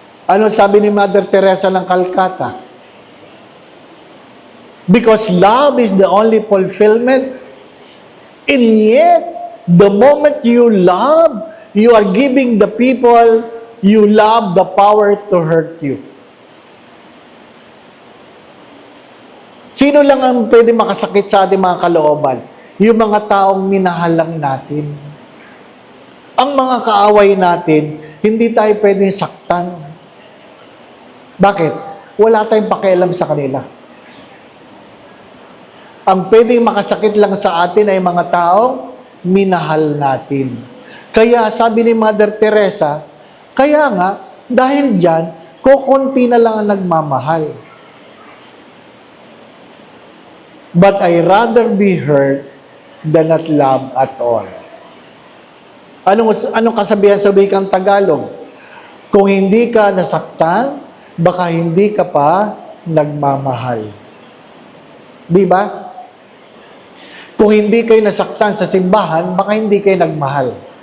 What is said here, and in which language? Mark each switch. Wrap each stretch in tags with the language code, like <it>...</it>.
<tl>Ano sabi ni Mother Teresa ng Calcutta?</tl> <en>Because love is the only fulfillment, and yet, the moment you love, you are giving the people you love the power to hurt you.</en> <tl>Sino lang ang pwede makasakit sa ating mga kalooban? Yung mga taong minahal lang natin. Ang mga kaaway natin, hindi tayo pwedeng saktan. Bakit? Wala tayong pakialam sa kanila. Ang pwedeng makasakit lang sa atin ay mga taong minahal natin. Kaya sabi ni Mother Teresa, kaya nga, dahil dyan, kukunti na lang ang nagmamahal.</tl> <en>But I rather be hurt than not love at all.</en> <tl>Anong kasabihan sa wikang Tagalog? Kung hindi ka nasaktan, baka hindi ka pa nagmamahal. Di ba? Kung hindi kayo nasaktan sa simbahan, baka hindi kayo nagmahal.</tl>